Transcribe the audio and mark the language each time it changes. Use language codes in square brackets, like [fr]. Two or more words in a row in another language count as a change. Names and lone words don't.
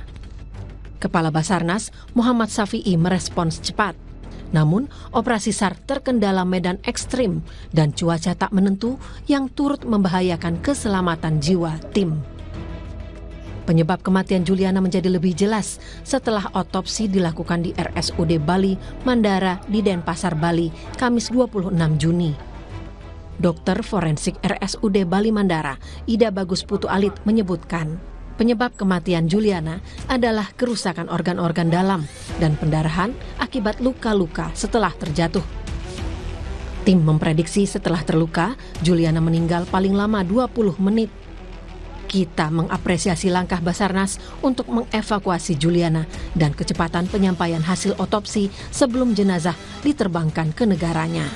[id] Kepala Basarnas Muhammad Safi'i merespons cepat. Namun, operasi SAR terkendala medan ekstrim dan cuaca tak menentu yang turut membahayakan keselamatan jiwa tim. Penyebab kematian Juliana menjadi lebih jelas setelah otopsi dilakukan di RSUD Bali Mandara di Denpasar, Bali, Kamis 26 Juni. Dokter forensik RSUD Bali Mandara, Ida Bagus Putu Alit menyebutkan, penyebab kematian Juliana adalah kerusakan organ-organ dalam dan pendarahan akibat luka-luka setelah terjatuh. Tim memprediksi setelah terluka, Juliana meninggal paling lama 20 menit. Kita mengapresiasi langkah Basarnas untuk mengevakuasi Juliana dan kecepatan penyampaian hasil otopsi sebelum jenazah diterbangkan ke negaranya.